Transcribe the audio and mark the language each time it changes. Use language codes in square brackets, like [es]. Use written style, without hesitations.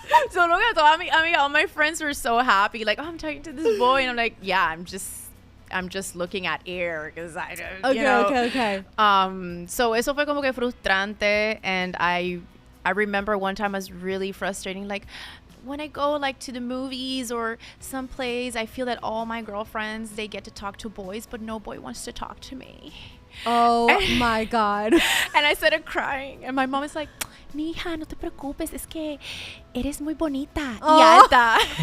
[en] So look at all my friends were so happy. Like, oh, I'm talking to this boy. And I'm like, yeah, I'm just looking at air. Because Okay. [es] So eso fue como que frustrante. [en] And I remember one time I was really frustrating. Like, when I go like to the movies or some plays, I feel that all my girlfriends, they get to talk to boys, but no boy wants to talk to me. Oh my God. And I started crying. And my mom is like, [es] mija, no te preocupes, es que eres muy bonita y alta.